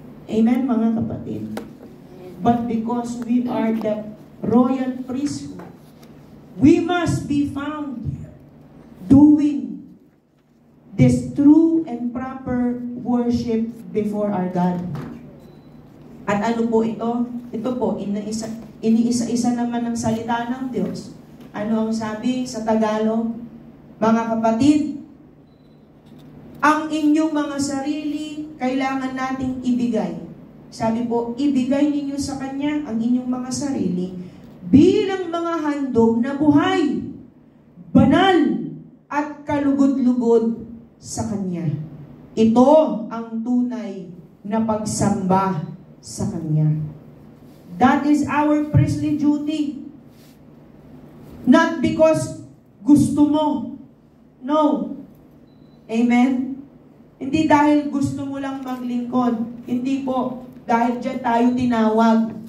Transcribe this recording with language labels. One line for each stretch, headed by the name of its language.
English: Amen,
Filipino: mga kapatid?
English: But because we are the royal priesthood, we must be found doing this true and proper worship before our God.
Filipino: At ano po ito? Ito po, iniisa-isa naman ng salita ng Diyos. Ano ang sabi sa Tagalog? Mga kapatid, ang inyong mga sarili kailangan nating ibigay. Sabi po, ibigay ninyo sa Kanya ang inyong mga sarili bilang mga handog na buhay, banal, at kalugod-lugod sa Kanya. Ito ang tunay na pagsamba sa Kanya.
English: That is our priestly duty. Not because
Filipino: gusto mo.
English: No. Amen?
Filipino: Hindi dahil gusto mo lang maglingkod. Hindi po. Dahil dyan tayo tinawag.